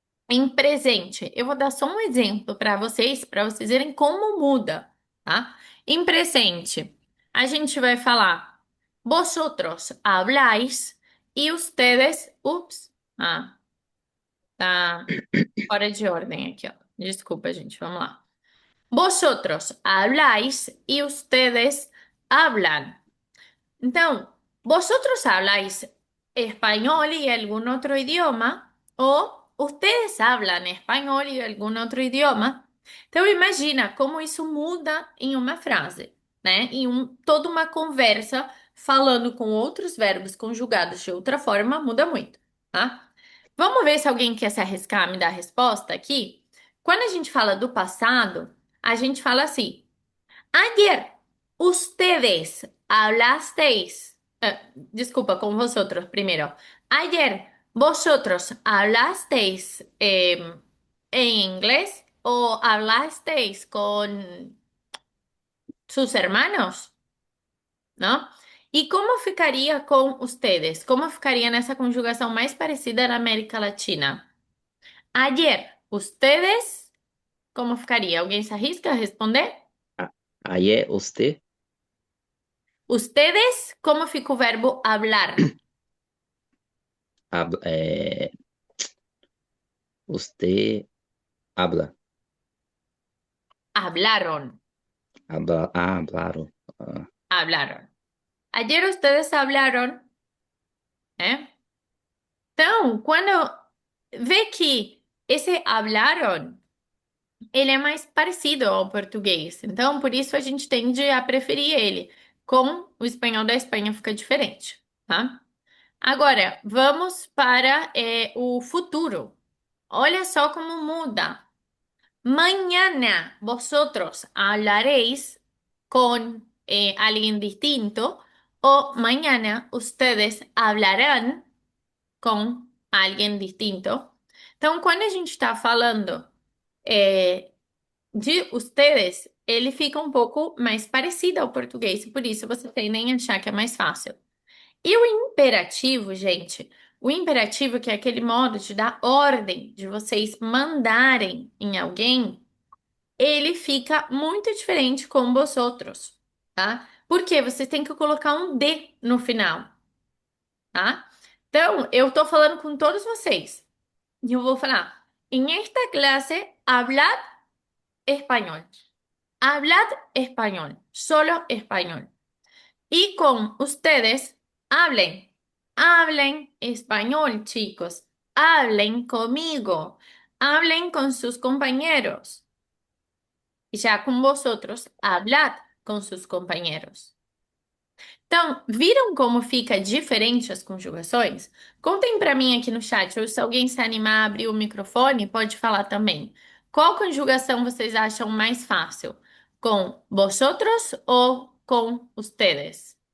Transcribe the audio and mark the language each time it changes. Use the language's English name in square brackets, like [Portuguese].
[Portuguese] Em presente, eu vou dar só um exemplo para vocês verem como muda, tá? Em presente, a gente vai falar vosotros habláis e ustedes, tá fora de ordem aqui, ó. Desculpa, gente, vamos lá. [Spanish] Vosotros habláis y ustedes hablan. Entonces, vosotros habláis español y algún otro idioma, o ustedes hablan espanhol e algum outro idioma. [Portuguese] Então, imagina como isso muda em uma frase, né? Toda uma conversa falando com outros verbos conjugados de outra forma muda muito, tá? Vamos ver se alguém quer se arriscar a me dar a resposta aqui? Quando a gente fala do passado, a gente fala assim. [Spanish] Ayer, ustedes hablasteis. Disculpa, con vosotros primero. Ayer, vosotros hablasteis en inglés o hablasteis con sus hermanos, ¿no? ¿Y cómo ficaría con ustedes? ¿Cómo ficaría en esa conjugación más parecida en América Latina? Ayer, ustedes, ¿cómo ficaría? ¿Alguien se arrisca a responder? [Portuguese] Ah, aí é você, Ustedes, ¿cómo fica o verbo hablar? é, você habla, [Spanish] Hablaron, [Portuguese] hablaram. Ah, [Spanish] hablaron. Ayer ustedes hablaron, ¿eh? [Portuguese] Então, quando vê que esse hablaron ele é mais parecido ao português. Então, por isso a gente tende a preferir ele. Com o espanhol da Espanha fica diferente, tá? Agora, vamos para o futuro. Olha só como muda. [Spanish] Mañana vosotros hablaréis con alguien distinto o mañana ustedes hablarán com alguém distinto. [Portuguese] Então, quando a gente está falando é, de ustedes, ele fica um pouco mais parecido ao português, por isso você tendem a achar que é mais fácil. E o imperativo, gente, o imperativo, que é aquele modo de dar ordem, de vocês mandarem em alguém, ele fica muito diferente com os outros, tá? Porque vocês têm que colocar um D no final, tá? Então, eu tô falando com todos vocês. E eu vou falar, em esta clase, hablad español. [Spanish] Hablad español, solo español. Y con ustedes, hablen. Hablen español, chicos. Hablen conmigo. Hablen con sus compañeros. Y ya con vosotros, hablad con sus compañeros. [Portuguese] Então, viram como fica diferente as conjugações? Contem para mim aqui no chat, ou se alguém se animar a abrir o microfone, pode falar também. Qual conjugação vocês acham mais fácil? Com vosotros ou com ustedes?